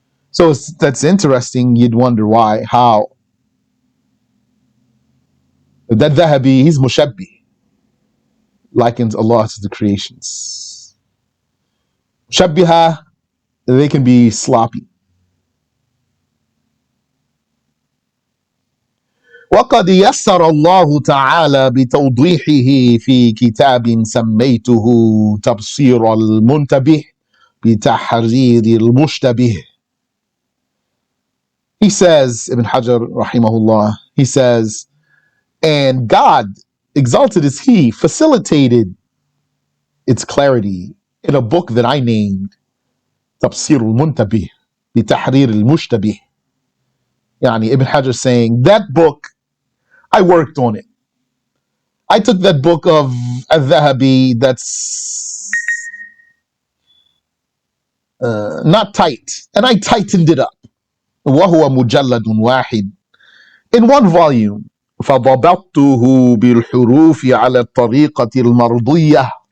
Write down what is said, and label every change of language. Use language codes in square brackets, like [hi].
[en] So that's interesting. You'd wonder why, how. That Dhahabi, he's mushabbi, likens Allah to the creations. Mushabbiha, they can be sloppy. [ar] وقد يسر الله تعالى بتوضيحه في كتاب سميته تبصير المنتبه بتحرير المشتبه. [en] He says, Ibn Hajar rahimahullah, he says, and God, exalted is He, facilitated its clarity in a book that I named تبصير المنتبه بتحرير المشتبه. Yani Ibn Hajar saying, that book, I worked on it. I took that book of Al-Dhahabi that's not tight, and I tightened it up. [ar] وهو مجلد واحد, [en] in one volume. [ar] فضبطته بالحروف على الطريقة المرضية.